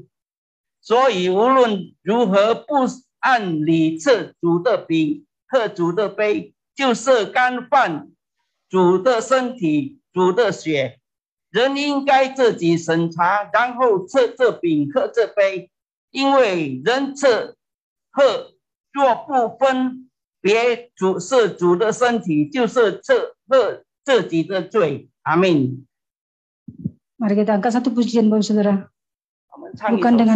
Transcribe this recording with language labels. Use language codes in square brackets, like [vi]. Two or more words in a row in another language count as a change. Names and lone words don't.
[zh] 所以无论如何不按理吃主的饼、喝主的杯，就是干犯主的身体、主的血。人应该自己审查，然后吃这饼、喝这杯，因为人吃喝若不分别是主的身体，就是吃喝自己的罪。阿们。 [id] Mari kita angkat satu pujian, Bapak Saudara. Bukan dengan